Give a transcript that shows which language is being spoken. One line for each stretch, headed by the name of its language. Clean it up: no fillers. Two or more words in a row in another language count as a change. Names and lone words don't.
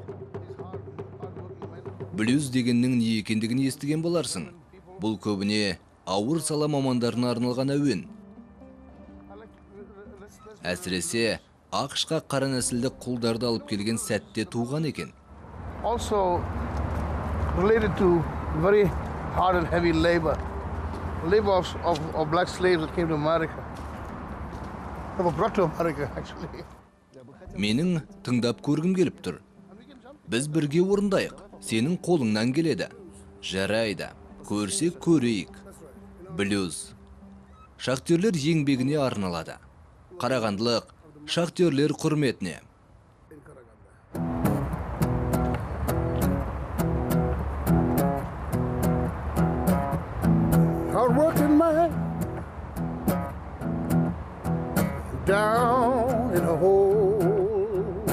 Kazakh: Блюз дегеннің не екендігін естіген боларсың. Бұл көбіне ауыр сала мамандарына арналған әуен. Әсіресе ақшқа қара нәсілді құлдарды алып келген сәтте туған екен.
English: Also related to very hard and heavy labor of black slaves that came to America. They were brought to America, actually.
Kazakh: Менің тыңдап көргім келіп тұр. Біз бірге орындайық. Сенің қолыңнан келеді. Жарайды. Көрсек көрейік. Блюз. Шахтерлер еңбегіне арналады. Қарағандылық шахтерлер құрметіне.
English: Hard-working man down in a hole.